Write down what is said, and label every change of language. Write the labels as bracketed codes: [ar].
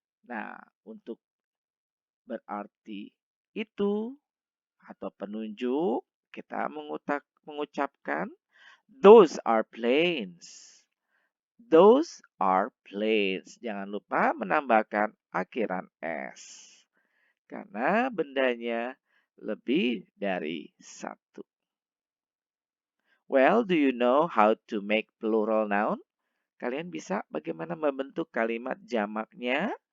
[id] Nah, untuk berarti itu atau penunjuk, kita mengucapkan those are planes. Those are planes. Jangan lupa menambahkan akhiran s. Karena bendanya lebih dari satu. [en] Well, do you know how to make plural noun? [id] Kalian bisa bagaimana membentuk kalimat jamaknya?